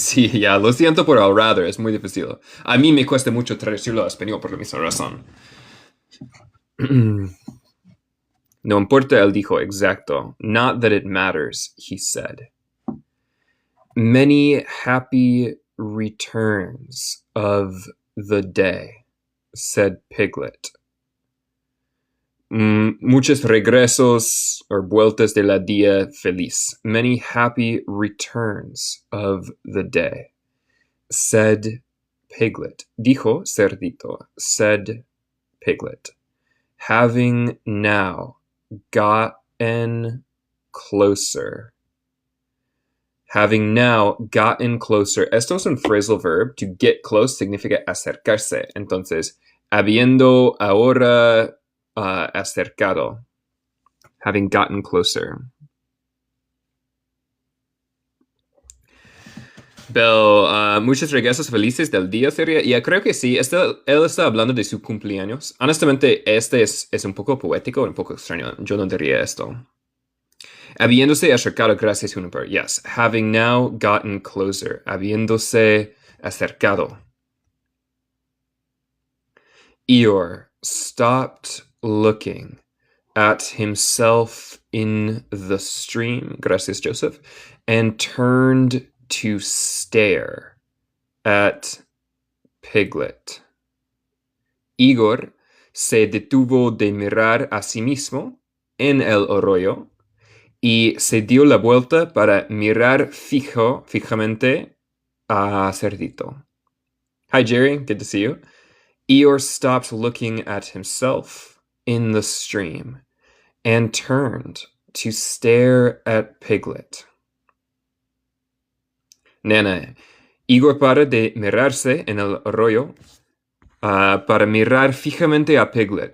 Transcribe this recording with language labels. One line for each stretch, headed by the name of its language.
Spanish: Sí, ya, lo siento por el rather, es muy difícil. A mí me cuesta mucho traducirlo a español por la misma razón. No importa, él dijo, exacto.
English: Not that it matters, he said. Many happy returns of the day, said Piglet.
Spanish: Muchos regresos or vueltas de la día feliz.
English: Many happy returns of the day, said Piglet.
Spanish: Dijo Cerdito,
English: said Piglet. Having now gotten closer. Having now gotten closer.
Spanish: Esto es un phrasal verb.
English: To get close
Spanish: significa acercarse. Entonces, habiendo ahora acercado.
English: Having gotten closer.
Spanish: Bell, muchos regresos felices del día sería. Ya creo que sí. Él está hablando de su cumpleaños. Honestamente, este es un poco poético, un poco extraño. Yo no diría esto. Habiéndose acercado, gracias, Juniper.
English: Yes. Having now gotten closer.
Spanish: Habiéndose acercado.
English: Eeyore stopped looking at himself in the stream, gracias Joseph, and turned to stare at Piglet.
Spanish: Igor se detuvo de mirar a sí mismo en el arroyo y se dio la vuelta para mirar fijamente a Cerdito.
English: Hi, Jerry. Good to see you. Eeyore stopped looking at himself in the stream and turned to stare at Piglet.
Spanish: Nena, Igor para de mirarse en el arroyo para mirar fijamente a Piglet.